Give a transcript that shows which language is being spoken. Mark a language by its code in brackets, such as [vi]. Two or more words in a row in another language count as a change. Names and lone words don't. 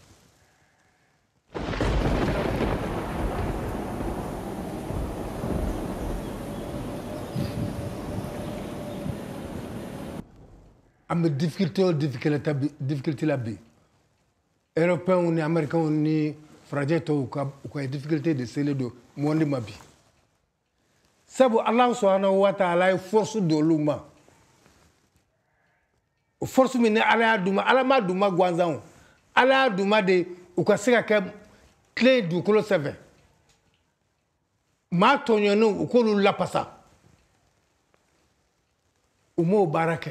[bm] an bɛ difficulté o difficulté la bi européens ni américains ni farajɛ tɔw u ka difficulté de selen don monde ma bi sabu [ar] الله سبحانه وتعالى [bm] ye force d'olu ma o force min ni Ala y'a d'u ma Ala m'a d'u ma gansan o Ala y'a d'u ma de u ka se ka kɛ tile dugukolo sanfɛ maa tɔɲɔnnenw u k'olu lapasa u m'o baara kɛ.